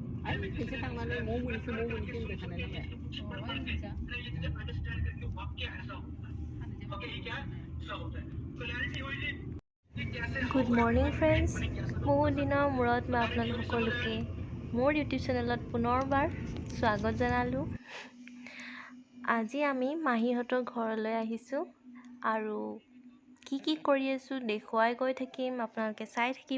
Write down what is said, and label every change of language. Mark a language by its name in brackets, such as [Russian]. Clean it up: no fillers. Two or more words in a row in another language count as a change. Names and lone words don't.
[Bodo] खेनसे थांनानै मोनखो होनबाय थानाय नालाय [English] Good morning friends, [Assamese] বহুত দিনৰ মূৰত মই আপোনালোক সকলোকে মোৰ ইউটিউব চেনেলত পুনৰবাৰ স্বাগত জনালোঁ। আজি আমি মাহীহঁতৰ ঘৰলৈ আহিছোঁ আৰু কি কৰি আছোঁ দেখুৱাই গৈ থাকিম, আপোনালোকে চাই থাকিব।